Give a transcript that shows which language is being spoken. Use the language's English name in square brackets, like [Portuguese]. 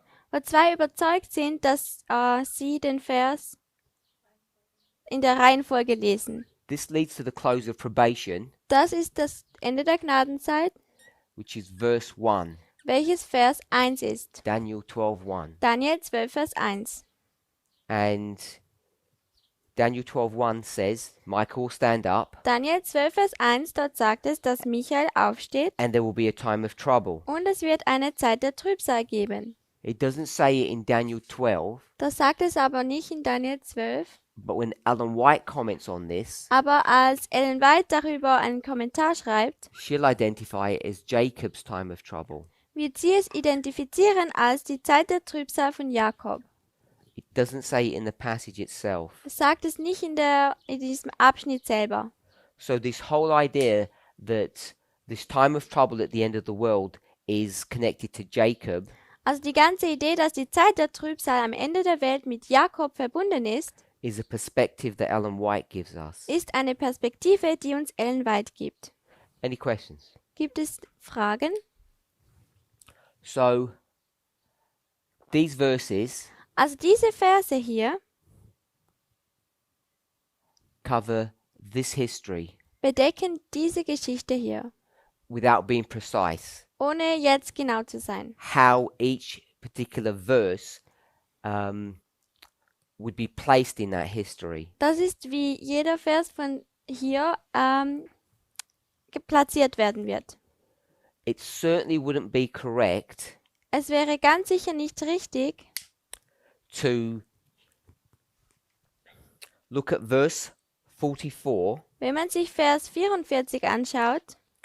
[German] Wo zwei überzeugt sind, dass sie den Vers in der Reihenfolge lesen. [English] This leads to the close of probation, [German] Das ist das Ende der Gnadenzeit, [English] which is verse 1, [German] welches Vers 1 ist. [English] Daniel 12:1. [German] Daniel 12, Vers 1. [English] And Daniel 12:1 says, Michael will stand up, [German] Daniel 12, Vers 1, dort sagt es, dass Michael aufsteht [English] and there will be a time of trouble. [German] und es wird eine Zeit der Trübsal geben. [English] It doesn't say it in Daniel 12, [German] Das sagt es aber nicht in Daniel 12. [English] but when Ellen White comments on this, [German] Aber als Ellen White darüber einen Kommentar schreibt, [English] she'll identify it as Jacob's time of trouble. [German] wird sie es identifizieren als die Zeit der Trübsal von Jakob. [English] It doesn't say it in the passage itself. [German] Es sagt es nicht in diesem Abschnitt selber. [English] So this whole idea that this time of trouble at the end of the world is connected to Jacob [German] Also die ganze Idee, dass die Zeit der Trübsal am Ende der Welt mit Jakob verbunden ist, [English] is a perspective that Ellen White gives us. [German] ist eine Perspektive, die uns Ellen White gibt. [English] Any questions? [German] Gibt es Fragen? [English] So these verses [German] Also diese Verse hier [English] cover this history [German] bedecken diese Geschichte hier, [English] without being precise. [German] ohne jetzt genau zu sein. [English] How each particular verse would be placed in that history. [German] Das ist, wie jeder Vers von hier platziert werden wird. [English] It certainly wouldn't be correct [German] Es wäre ganz sicher nicht richtig, [English] to look at verse 44, [German] wenn man sich Vers 44 anschaut,